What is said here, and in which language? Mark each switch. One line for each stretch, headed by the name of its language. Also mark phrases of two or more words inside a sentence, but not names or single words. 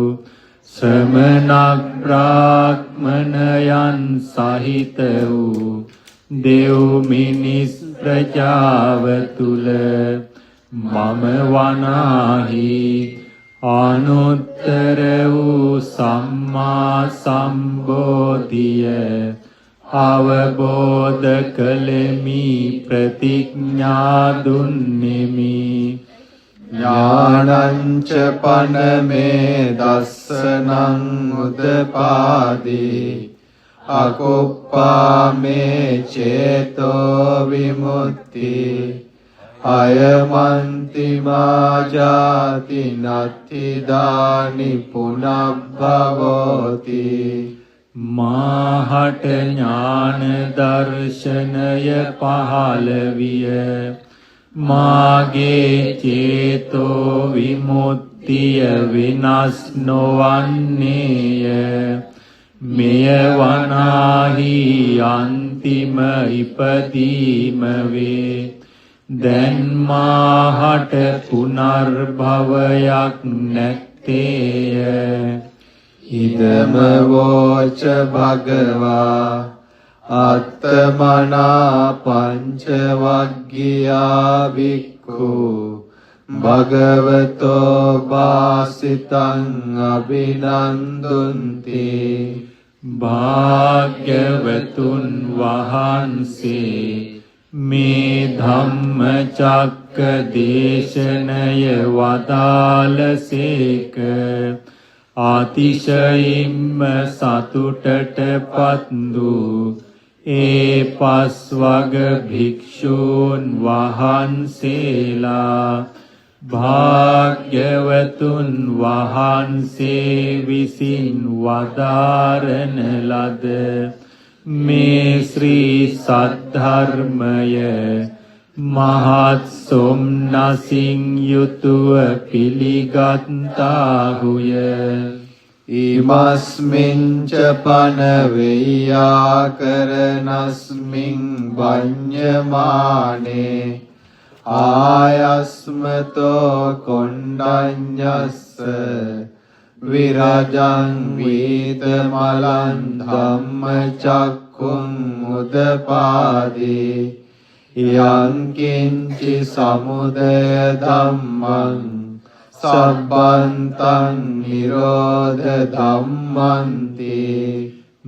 Sinhala: ශ්‍රමණ බ්‍රාහ්මණයන් සහිත වූ දෙව් මිනිස් ප්‍රජාව තුල මම වනාහි අනුත්තර වූ සම්මා සම්බෝධිය අවබෝධ කළෙමි ප්‍රතිඥා දුන්නෙමි
Pali: ඥානං ච පනමේ දස්සනං උදපාදී අකුප්පාමේ චේතෝ විමුක්ති අයමන්ති මාජාති නත්තිදානි පුනබ්බවෝති
Sinhala: මාහට ඥාන දර්ශනය පහළ විය මාගේ චේතෝ විමුක්තිය විනාශ නොවන්නේය මෙය වනාහි අන්තිම ඉපදීම වේ දැන් මාහට පුනර්භවයක් නැත්තේය
Pali: ඉදම වෝච භගවා අත්තමනා පංච වග්ගියා වික්ඛු භගවතෝ වාසිතං අභිනන්දුන්ති
Sinhala: භාග්‍යවතුන් වහන්සේ මේ ධම්මචක්ක දේශනය වදාළසේක අතිශයින්ම සතුටටපත් වූ ඒ පස්වග භික්ෂූන් වහන්සේලා භාග්‍යවතුන් වහන්සේ විසින් වදාරන ලද මේ ශ්‍රී සද්ධර්මය මහත් සොම්නසින් යුතුව පිළිගත්තාහුය
Pali: ඉමස්මින් ච පන වෙය්‍යාකරණස්මින් වඤ්ඤමානේ ආයස්මතෝ කොණ්ඩඤ්ඤස්ස විරජං වීතමලං ධම්මචක්ඛුං උදපාදී යං කිංචි සමුදය ධම්මං සබ්බන්තං නිරෝධ ධම්මන්ති